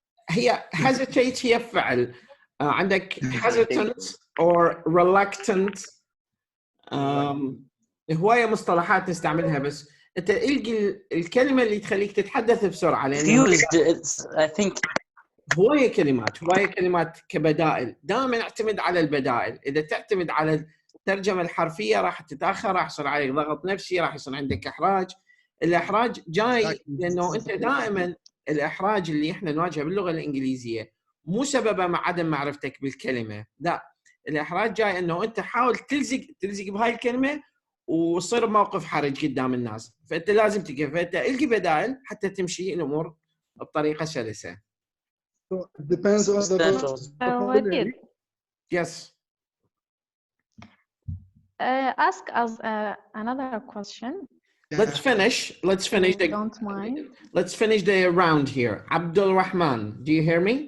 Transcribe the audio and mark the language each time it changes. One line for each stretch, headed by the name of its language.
Arabic: هي hesitate هي فعل. عندك
English: hesitant or reluctant.
Arabic: هواية مصطلحات نستعملها، بس انت القي الكلمة اللي تخليك تتحدث بسرعة.
English: I think
Arabic: هواية كلمات كبدائل. دائما اعتمد على البدائل. إذا تعتمد على الترجمة الحرفية راح تتأخر، راح يصير عليك ضغط نفسي، راح يصير عندك إحراج. الإحراج جاي لأنه أنت دائما الإحراج اللي إحنا نواجهه باللغة الإنجليزية مو سببه مع عدم معرفتك بالكلمة، لا، الإحراج جاي أنه أنت حاول تلزق بهاي الكلمة وصير موقف حرج قدام الناس، فأنت لازم تلقى، فأنت القي بدائل حتى تمشي الأمور بطريقة سلسة.
English: So it depends on the vocabulary. Yes. Ask us another question. Let's finish. Don't mind. Let's finish the round here. Abdul Rahman, do you hear me?